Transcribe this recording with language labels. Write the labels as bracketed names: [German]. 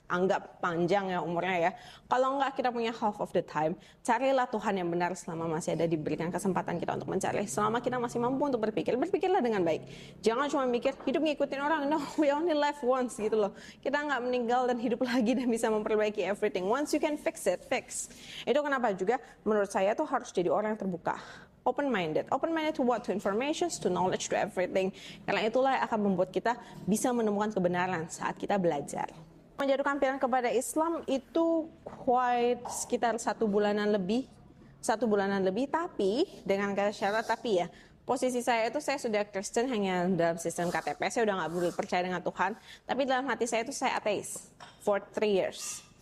[Indonesian] Anggap panjang ya umurnya ya. Kalau enggak kita punya [English] half of the time, [Indonesian] carilah Tuhan yang benar selama masih ada diberikan kesempatan kita untuk mencari. Selama kita masih mampu untuk berpikirlah dengan baik. Jangan cuma mikir hidup ngikutin orang, [English] no, we only live once [Indonesian] gitu loh. Kita nggak meninggal dan hidup lagi dan bisa memperbaiki [English] everything. Once you can fix it, fix. [Indonesian] Itu kenapa juga menurut saya tuh harus jadi orang yang terbuka. [English] Open-minded to what? To information, to knowledge, to everything. [Indonesian] Karena itulah yang akan membuat kita bisa menemukan kebenaran saat kita belajar. Menjatuhkan pilihan kepada Islam itu sekitar 1 bulanan lebih, tapi dengan kata syarat tapi ya, posisi saya itu saya sudah Kristen hanya dalam sistem KTP, saya udah nggak percaya dengan Tuhan, tapi dalam hati saya itu saya ateis [English] for 3 years.